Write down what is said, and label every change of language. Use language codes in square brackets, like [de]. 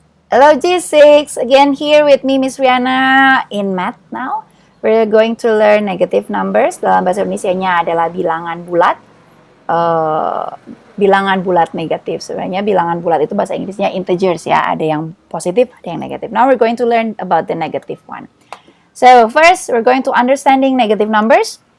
[en] Hello G6, again here with me Miss Riana in math now. We're going to learn negative numbers. [id] Dalam bahasa Indonesianya adalah bilangan bulat. Bilangan bulat negatif. Sebenarnya bilangan bulat itu bahasa Inggrisnya integers ya. Ada yang positif, ada yang negatif. [en] Now we're going to learn about the negative one. So first we're going to understanding negative numbers.